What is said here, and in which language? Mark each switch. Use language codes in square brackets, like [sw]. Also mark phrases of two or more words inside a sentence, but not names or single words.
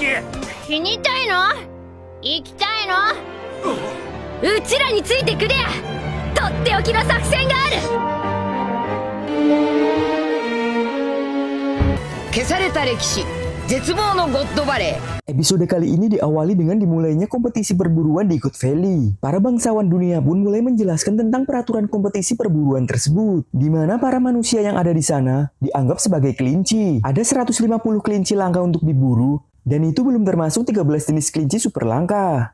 [ja] 死にたいの？生きたいの？うちらについてくれや。とっておきの作戦がある。消された歴史、絶望のゴッドバレー。 [id] Episode kali ini diawali dengan dimulainya kompetisi perburuan di Good Valley. Para bangsawan dunia pun mulai menjelaskan tentang peraturan kompetisi perburuan tersebut, di mana para manusia yang ada di sana dianggap sebagai kelinci. Ada 150 kelinci langka untuk diburu, dan itu belum termasuk 13 jenis kelinci super langka.